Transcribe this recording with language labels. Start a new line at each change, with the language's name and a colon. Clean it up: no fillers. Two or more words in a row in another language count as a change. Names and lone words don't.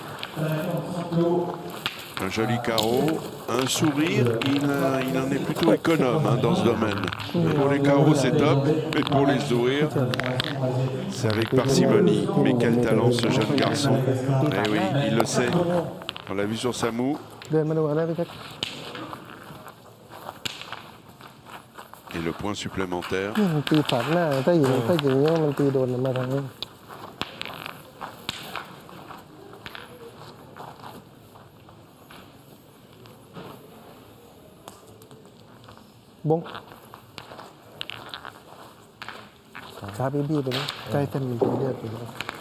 French: Un joli carreau, un sourire, il en est plutôt économe, hein, dans ce domaine. Pour les carreaux c'est top, mais pour les sourires, c'est avec parcimonie. Mais quel talent ce jeune garçon. Eh oui, il le sait. On l'a vu sur sa moue.
Thai: เดินมาดูอะไรพี่แจ็ค
French: Et le point supplémentaire.
Thai: มันตีฝากหน้าถ้าอย่างนี้มันตีโดนมาทางนี้บงช้าบี้ไปนะใกล้เส้นมันตีเลือดไปแล้ว